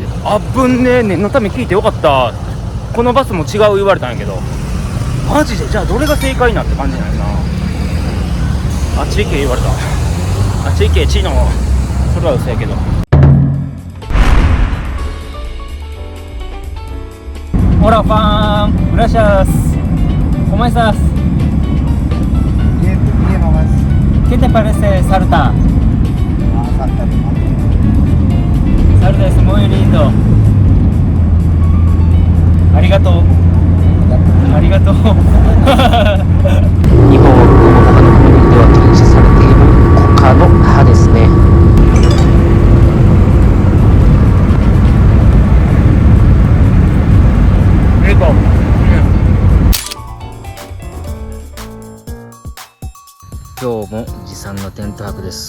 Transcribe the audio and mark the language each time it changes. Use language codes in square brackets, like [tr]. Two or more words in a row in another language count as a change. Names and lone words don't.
[ja] あぶんねえ、念のため聞いてよかった。このバスも違う言われたんやけど、マジでじゃあどれが正解なって感じなんやな。あっち行け言われた。あっち行けチーノ。それは嘘やけど。 [es] Hola Juan, gracias. ¿Cómo estás? Bien nomás. ¿Qué te parece Salta? Salta. Salta es muy lindo. [ja] Arigato. Arigato. 日本を他の国では禁止されているコカの葉ですね。今日も持参のテント泊です。